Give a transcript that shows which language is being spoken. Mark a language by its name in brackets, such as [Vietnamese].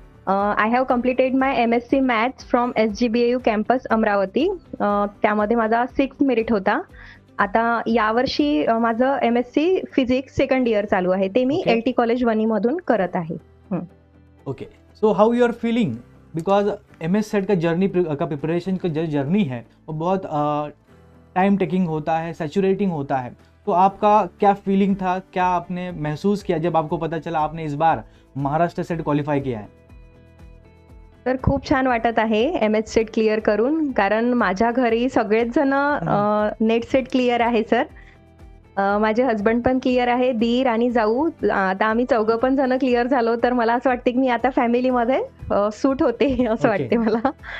[English] I have completed my MSc Maths from SGBAU campus Amravati. [Marathi] त्यामध्ये माझा 6th merit होता. आता यावर्षी माझं MSc फिजिक्स सेकंड इयर चालू आहे. ते मी LT कॉलेज वनी मधून करत आहे. [Hindi] Okay, [English] so how you are feeling, [Hindi] because MS-सेट का जर्नी का प्रिपरेशन का जो जर्नी है वो बहुत टाइम टेकिंग होता है, सैचुरेटिंग होता है। तो आपका क्या फीलिंग था, क्या आपने महसूस किया जब आपको पता चला आपने इस बार महाराष्ट्र सेट क्वालिफाई किया है? [Marathi] तर खूप छान वाटत आहे MS सेट क्लिअर करून, कारण माझ्या घरी सगळेच जण नेट सेट क्लिअर आहे सर. माझे हस्बंड पण क्लिअर आहे, दीर आणि जाऊ. आता आम्ही चौघं पण जण क्लिअर झालो. तर मला असं वाटतं की मी आता फॅमिलीमध्ये सूट होते असं वाटते मला.